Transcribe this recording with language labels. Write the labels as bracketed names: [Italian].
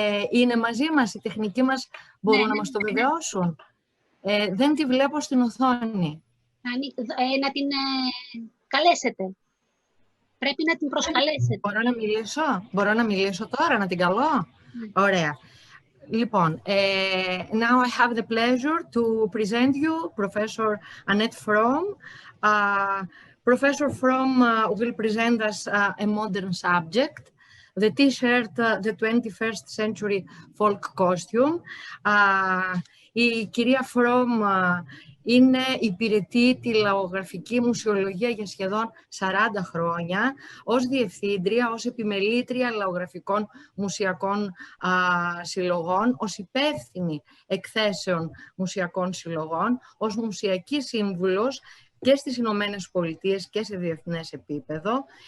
[Greek] Είναι μαζί μας, οι τεχνικοί μας μπορούν να μας το βεβαιώσουν. Δεν τη βλέπω στην οθόνη. Να την καλέσετε. Πρέπει να την προσκαλέσετε. Μπορώ να μιλήσω τώρα, να την καλώ. Ωραία. [English] Λοιπόν, now I have the pleasure to present you Professor Annette Fromm. Professor Fromm will present us a modern subject, the T-shirt, the 21st century folk costume. [Greek] Η κυρία Fromm υπηρετεί τη λαογραφική μουσιολογία για σχεδόν 40 χρόνια ως διευθύντρια, ως επιμελήτρια λαογραφικών μουσιακών συλλογών, ως υπεύθυνη εκθέσεων μουσιακών συλλογών, ως μουσιακή σύμβουλος και στις Ηνωμένες Πολιτείες και σε διεθνές επίπεδο.